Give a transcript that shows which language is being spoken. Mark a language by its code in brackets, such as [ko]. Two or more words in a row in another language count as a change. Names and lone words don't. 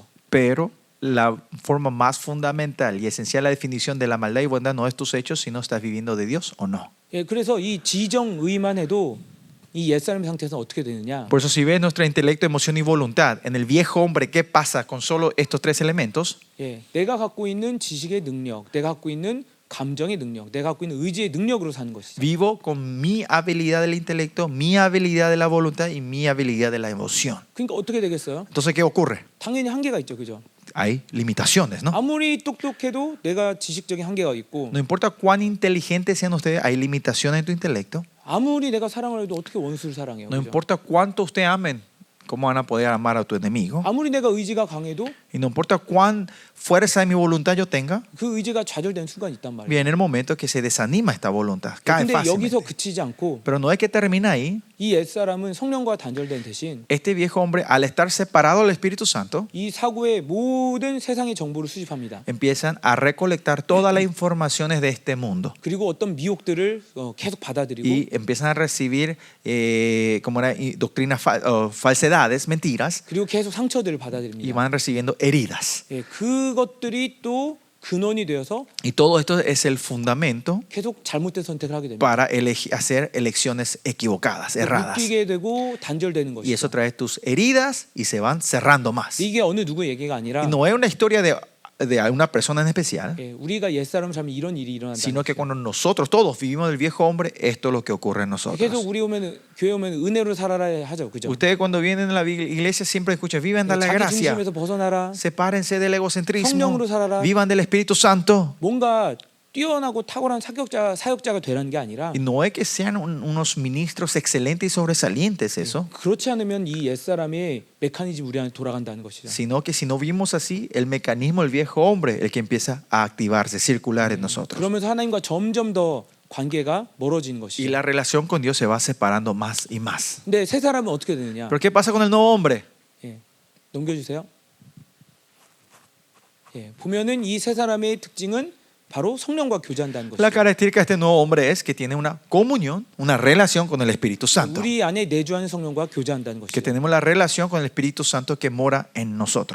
[es] Pero la forma más fundamental y esencial, la definición de la maldad y bondad no es tus hechos, sino estás viviendo de Dios o no. [ko] 예, 그래서 이 지정의만 해도 이 옛사람 상태에서 어떻게 되느냐? [es] Por eso si ves nuestro intelecto, emoción y voluntad, en el viejo hombre, ¿qué pasa con solo estos tres elementos? [ko] 예, 내가 갖고 있는 지식의 능력, 내가 갖고 있는 감정의 능력, 내가 갖고 있는 의지의 능력으로 사는 것이죠. [es] Vivo con mi habilidad del intelecto, mi habilidad de la voluntad y mi habilidad de la emoción. [ko] 그러니까 어떻게 되겠어요? [es] Entonces, ¿qué ocurre? [ko] 당연히 한계가 있죠, 그죠? [es] Hay limitaciones, ¿no? [ko] 아무리 똑똑해도 내가 지식적인 한계가 있고, [es] No importa cuán inteligentes sean ustedes, hay limitaciones en tu intelecto. [ko] 아무리 내가 사랑을 해도 어떻게 원수를 사랑해요? [es] No [ko] 그죠? [es] importa cuánto ustedes amen, ¿cómo van a poder amar a tu enemigo? [ko] 아무리 내가 의지가 강해도 [es] Y no importa cuán fuerza de mi voluntad yo tenga, [ko] 그 의지가 좌절되는 순간이 있단 말이에요. [es] viene el momento que se desanima esta voluntad, cae [ko] 근데 [es] fácilmente. [ko] 여기서 그치지 않고 [es] Pero no es que termina ahí. [ko] 이 옛사람은 성령과 단절된 대신 [es] Este viejo hombre, al estar separado del Espíritu Santo, [ko] 이 사고의 모든 세상의 정보를 수집합니다. [es] empiezan a recolectar todas las informaciones de este mundo [ko] 그리고 어떤 미혹들을 계속 받아들이고 [es] y empiezan a recibir como era, doctrinas, falsedades, mentiras, [ko] 그리고 계속 상처들을 [es] y [ko] 받아들입니다. [es] van recibiendo heridas. [ko] 예, 그것들이 또 근원이 되어서 [es] Y todo esto es el fundamento [ko] 계속 잘못된 선택을 하게 됩니다. [es] para hacer elecciones equivocadas, erradas. [ko] 묶이게 되고 단절되는 [es] Y eso [ko] 것이죠. [es] trae tus heridas y se van cerrando más. [ko] 이게 어느 누구 얘기가 아니라 [es] Y no es una historia de una persona en especial, [ko] 예, 우리가 옛사람 살면 이런 일이 일어난다. [es] sino que cuando nosotros todos vivimos del viejo hombre, esto es lo que ocurre en [ko] 계속 [es] nosotros. [ko] 우리 오면 교회 오면 은혜로 살아라 하죠, 그죠? [es] Ustedes cuando vienen a la iglesia siempre escuchan, vivan de la [ko] 자기 [es] gracia, [ko] 중심에서 벗어나라. [es] sepárense del egocentrismo, [ko] 성령으로 살아라. [es] vivan del Espíritu Santo. [ko] 뭔가 뛰어나고 탁월한 사역자가 되라는 게 아니라 [es] Y no es que sean unos ministros excelentes y sobresalientes eso, [ko] 그렇지 않으면 이 옛사람의 메커니즘 우리 안에 돌아간다는 것이죠. [es] sino que si no vivimos así, el mecanismo del viejo hombre, el que empieza a activarse, circular en nosotros. [ko] 그러면서 하나님과 점점 더 관계가 멀어지는 [es] Y [ko] 것이죠. [es] la relación con Dios se va separando más y más. [ko] 근데 새 사람은 어떻게 되느냐? [es] ¿Pero qué pasa con el nuevo hombre? [ko] 예, 넘겨주세요. 예, 보면은 이 새 사람의 특징은 바로 성령과 교제한다는 [es] La [ko] 것이죠. [es] característica de este nuevo hombre es que tiene una comunión, una relación con el Espíritu Santo. [ko] 우리 안에 내주하는 성령과 교제한다는 [es] Que [ko] 것이죠. [es] tenemos la relación con el Espíritu Santo que mora en nosotros.